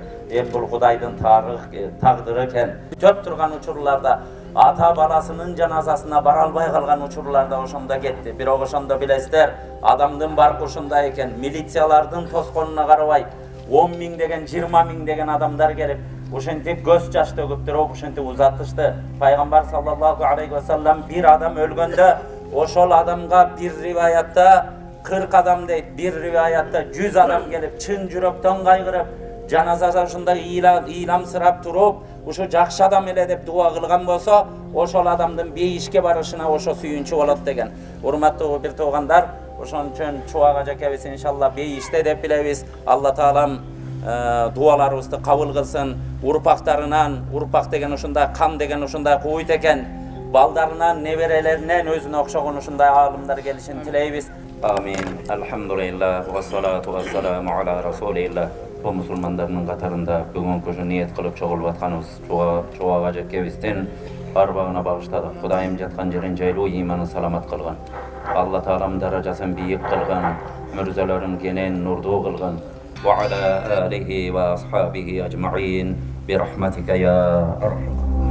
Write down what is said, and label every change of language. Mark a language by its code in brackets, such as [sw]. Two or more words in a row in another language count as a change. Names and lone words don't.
[ky] Бул Кудайдын тагдыры экен. Көп турган учурларда ата баласынын жаназасына бара албай калган учурларда ошондо кетти. Бирок ошондо билесиздер, адамдын баркы ушундай экен. Милициялардын тосконуна карабай 10 миң деген, 20 миң деген адамдар келип, ошентип көз жаш төгүп туруп, ошентип узатышты. Пайгамбар [ar] صلى الله عليه وسلم [ky] бир адам өлгөндө, ошол адамга бир риваятта 40 адам дейт, бир риваятта 100 адам келип, чын жүрөктөн кайгырып, жаназада ушундай ыйламсырап туруп, ушу жакшы адам эле деп дуа кылган болсо, ошол адамдын бейишке барышына ошо сүйүнчү болот деген. Урматтуу бир туугандар, ошон үчүн Чубак ажакебиз иншалла бейиште деп билебиз. Алла таалам дуаларыбызды кабыл кылсын. Урпактарынан, урпак деген ушундай кан деген ушундай куйт экен. Балдарынан, неберелеринен өзүнө окшогон ушундай аалымдар келишин тилейбиз. [ar] آمين. الحمد لله والصلاة والسلام على رسول الله. [ky] Бу мусулмандардын катарында бүгүнкү ушу ниет кылып чогулуп атканыбыз Чубак ажакебиздин арбагына багыштадык. Кудайым жаткан жерин жайлуу, иманын саламат кылган. Алла таалам даражасын бийик кылган, мүрзөлөрүн кенен нурдуу кылган. [ar] وعلى آله وأصحابه أجمعين برحمتك يا أرحم